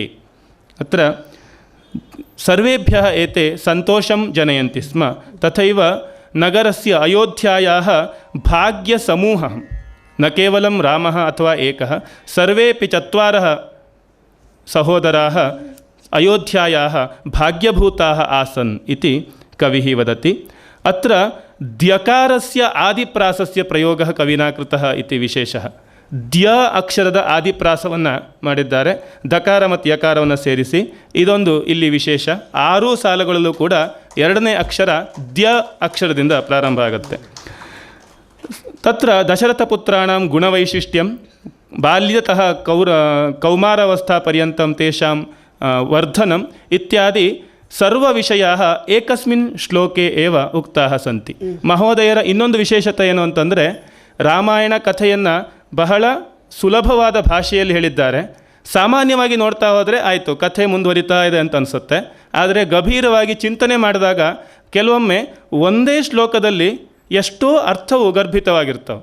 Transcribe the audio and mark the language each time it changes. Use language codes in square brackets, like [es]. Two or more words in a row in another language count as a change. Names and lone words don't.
[sa] अत्र सर्वेभ्यः एते सन्तोषं जनयन्ति स्म, तथैव नगरस्य अयोध्यायाः भाग्यसमूहः, न केवलं रामः अथवा एकः, सर्वेपि चत्वारः सहोदराः अयोध्यायाः भाग्यभूताः आसन् इति कविः वदति। अत्र द्यकारस्य आदिप्रासस्य प्रयोगः कविना कृतः इति विशेषः। [kn] द्य ಅಕ್ಷರದ ಆದಿಪ್ರಾಸವನ್ನು ಮಾಡಿದ್ದಾರೆ, ದಕಾರ ಮತ್ತು ಯಕಾರವನ್ನು ಸೇರಿಸಿ. ಇದೊಂದು ಇಲ್ಲಿ ವಿಶೇಷ. 6 ಸಾಲುಗಳಲ್ಲೂ ಕೂಡ ಎರಡನೇ ಅಕ್ಷರ ದ್ಯ ಅಕ್ಷರದಿಂದ ಪ್ರಾರಂಭ ಆಗುತ್ತೆ. [sa] ತತ್ರ ದಶರಥಪುತ್ರಾಣಾಂ ಗುಣವೈಶಿಷ್ಟ್ಯಂ ಬಾಲ್ಯತಃ ಕೌಮಾರಾವಸ್ಥಾಪರ್ಯಂತಂ ತೇಷಾಂ ವರ್ಧನಂ ಇತ್ಯಾದಿ ಸರ್ವವಿಷಯಾः ಏಕಸ್ಮಿನ್ ಶ್ಲೋಕೆ ಏವ ಉಕ್ತಾः ಸಂತಿ. [kn] ಮಹೋದಯರ ಇನ್ನೊಂದು ವಿಶೇಷತೆ ಏನು ಅಂತಂದರೆ, ರಾಮಾಯಣ ಕಥೆಯನ್ನು ಬಹಳ ಸುಲಭವಾದ ಭಾಷೆಯಲ್ಲಿ ಹೇಳಿದ್ದಾರೆ. ಸಾಮಾನ್ಯವಾಗಿ ನೋಡ್ತಾ ಹೋದರೆ ಆಯಿತು ಕಥೆ ಮುಂದುವರಿತಾ ಇದೆ ಅಂತ ಅನಿಸುತ್ತೆ, ಆದರೆ ಗಂಭೀರವಾಗಿ ಚಿಂತನೆ ಮಾಡಿದಾಗ ಕೆಲವೊಮ್ಮೆ ಒಂದೇ ಶ್ಲೋಕದಲ್ಲಿ ಎಷ್ಟೋ ಅರ್ಥವು ಗರ್ಭಿತವಾಗಿರ್ತವೆ.